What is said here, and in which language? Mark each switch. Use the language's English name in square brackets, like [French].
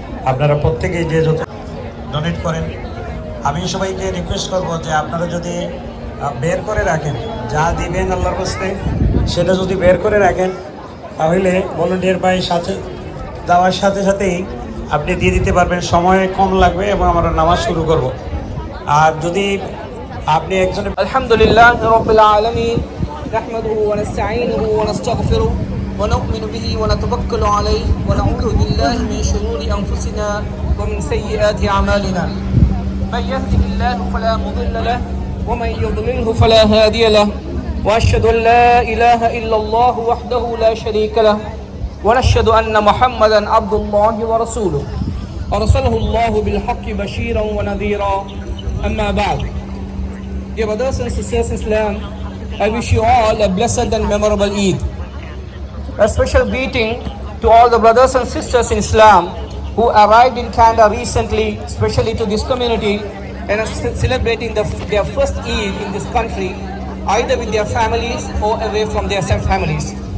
[Bangla] আপনারা প্রত্যেকেই যে যত ডোনেট করেন, আমি সবাইকে রিকোয়েস্ট করব যে আপনারা যদি বের করে রাখেন, যা দিবেন আল্লাহর কাছে সেটা যদি বের করে রাখেন, তাহলে ভলান্টিয়ার ভাই সাথে যাওয়ার সাথে সাথেই আপনি দিয়ে দিতে পারবেন। সময় কম লাগবে এবং আমরা নামাজ শুরু করব। আর যদি আপনি একজন [Arabic] Alhamdulillah Rabbil Alameen, نحمده ونستعينه ونستغفره ونؤمن به ونتوكل عليه ونعوذ بالله من شرور أنفسنا ومن سيئات أعمالنا من يهده الله فلا مضل له ومن يضلله فلا هادي له وأشهد أن لا إله إلا الله وحده لا شريك له ونشهد أن محمدا عبد الله ورسوله أرسله الله بالحق بشيرا ونذيرا أما بعد. [English] Dear brothers and sisters in Islam, I wish you all a blessed and memorable Eid. A special greeting to all the brothers and sisters in Islam who arrived in Canada recently, especially to this community, and are celebrating their first Eid in this country, either with their families or away from their families.